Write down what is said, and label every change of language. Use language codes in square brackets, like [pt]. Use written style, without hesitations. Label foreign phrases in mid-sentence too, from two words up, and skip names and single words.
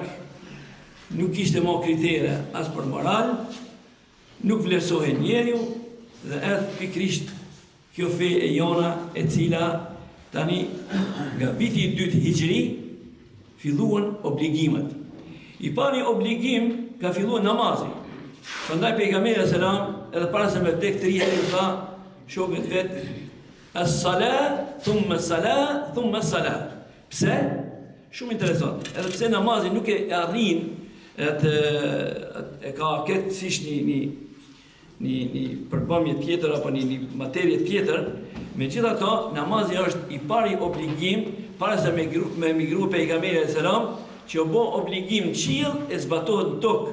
[sq] Nuk kishte më kritere as për moral, nuk vlerësohej njeriu, dhe erdhi pikrisht kjo fe e jona e cila tani nga viti i dytë hijri filluan obligimet. I pari obligim ka filluar namazi. Prandaj pejgamberi sallallahu edhe para se me vdek 3 herë tha shokët vet [ar] الصلاة ثم الصلاة ثم الصلاة. [sq] Pse? Shumë interesant. Edhe pse namazi nuk e arrin e ka këtë siç një përbëmje tjetër apo një materie tjetër, megjithatë namazi është i pari obligim para se me emigru pejgamberi sallallahu që u bë obligim në qiell e zbatohet në tokë.